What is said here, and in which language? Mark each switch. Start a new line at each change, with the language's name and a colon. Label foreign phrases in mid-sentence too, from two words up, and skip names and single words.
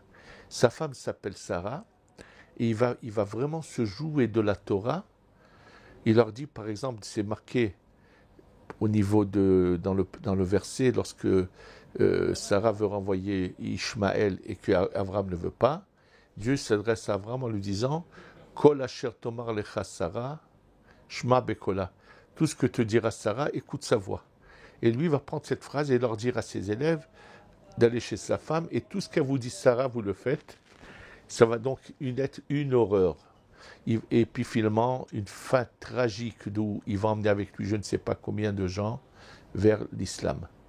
French: Sa femme s'appelle Sarah, et il va vraiment se jouer de la Torah. Il leur dit, par exemple, c'est marqué au niveau dans le verset, lorsque Sarah veut renvoyer Ishmaël et qu'Abraham ne veut pas, Dieu s'adresse à Abraham en lui disant «
Hebrew: כל אשר תאמר לך שרה שמע בקולה
French: » tout ce que te dira Sarah, écoute sa voix. Et lui va prendre cette phrase et leur dire à ses élèves d'aller chez sa femme, et tout ce qu'elle vous dit Sarah, vous le faites. Ça va donc être une horreur. Et puis finalement, une fin tragique d'où il va emmener avec lui je ne sais pas combien de gens vers l'islam.